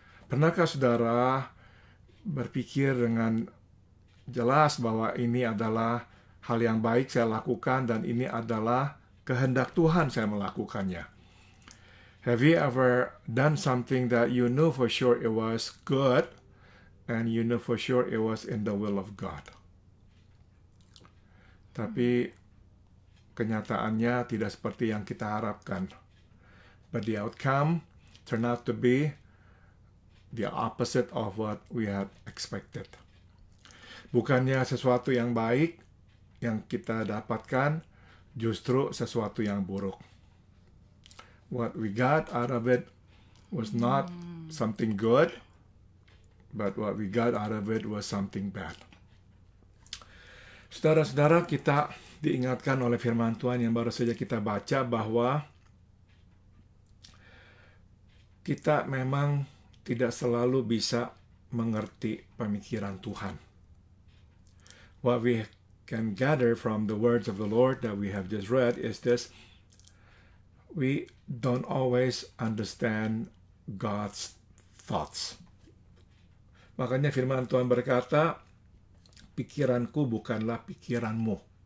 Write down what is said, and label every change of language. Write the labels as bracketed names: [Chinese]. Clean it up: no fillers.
[Indonesian] Pernahkah saudara berpikir dengan jelas bahwa ini adalah hal yang baik saya lakukan dan ini adalah kehendak Tuhan saya melakukannya? [English] Have you ever done something that you knew for sure it was good and you knew for sure it was in the will of God? [Indonesian] Tapi kenyataannya tidak seperti yang kita harapkan. [English] But the outcome turned out to be the opposite of what we had expected. [Indonesian] Bukannya sesuatu yang baik yang kita dapatkan, justru sesuatu yang buruk. [English] What we got out of it was not something good, but what we got out of it was something bad. [Indonesian] Saudara-saudara, kita diingatkan oleh firman Tuhan yang baru saja kita baca bahwa kita memang tidak selalu bisa mengerti pemikiran Tuhan. [English] What we can gather from the words of the Lord that we have just read is this: we don't always understand God's thoughts. [Indonesian] Makanya firman Tuhan berkata, pikiranku bukanlah pikiranmu.